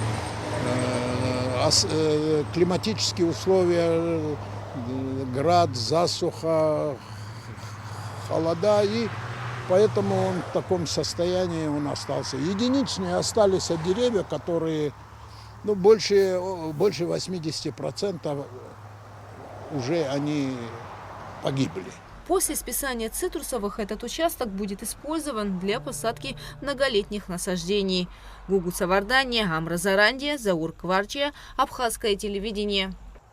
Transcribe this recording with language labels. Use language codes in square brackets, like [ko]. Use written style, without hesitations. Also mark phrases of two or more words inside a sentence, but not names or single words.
[ru] Климатические условия, град, засуха, холода, и поэтому он в таком состоянии он остался. Единичные остались от деревьев, которые больше 80% уже они погибли. После списания цитрусовых этот участок будет использован для посадки многолетних насаждений. Гугу Савардания, Амра Зарандия, Заур Кварчия, Абхазское телевидение.